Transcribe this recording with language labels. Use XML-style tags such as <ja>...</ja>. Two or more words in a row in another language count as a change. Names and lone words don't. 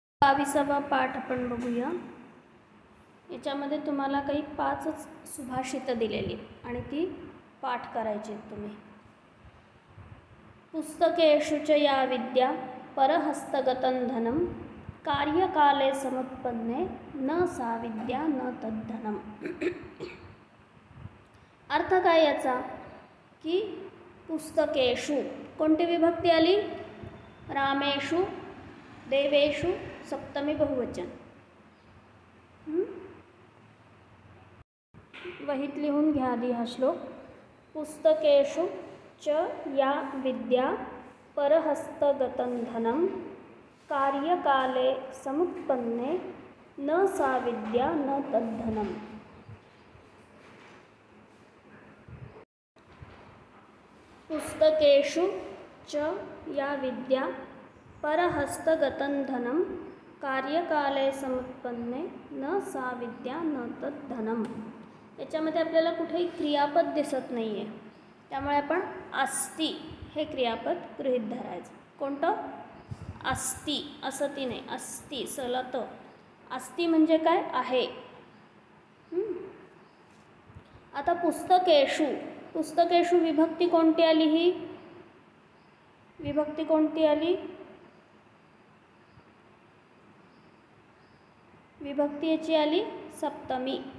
<mr>22वा पाठ आपण बघूया। याच्यामध्ये तुम्हाला काही 5च सुभाषितं दिलेली आणि ती पाठ करायची तुम्ही।</mr> <sa>पुस्तकेषु च या विद्या परहस्तगतं धनं कार्यकाले समुत्पन्ने न सा विद्या न तद्धनम।</sa> <mr>अर्थ काय याचा की पुस्तकेषु कोणती विभक्ती आली? रामेषु, देवेषु, सप्तमी बहुवचन। वहीत लिहून घ्या आधी हा श्लोक।</mr> <sa>पुस्तकेषु च या विद्या परहस्तगतं धनं कार्यकाले समुत्पन्ने न सा विद्या न तद्धनम। पुस्तकेषु च या विद्या परहस्तगतं धनं कार्यकाले समुत्पन्ने न सा विद्या न तद्धनम।</sa> <mr>याच्यामध्ये आपल्याला कुठेही क्रियापद दिसत नाही आहे, त्यामुळे आपण अस्ति हे क्रियापद गृहीत धरायचं। कोणतं? अस्ति, असती नाही, अस्ति सलत। अस्ति म्हणजे काय? आहे। आता पुस्तकेषु, पुस्तकेषु विभक्ती कोणती आली? ही विभक्ती कोणती आली? विभक्ती याची आली सप्तमी।</mr>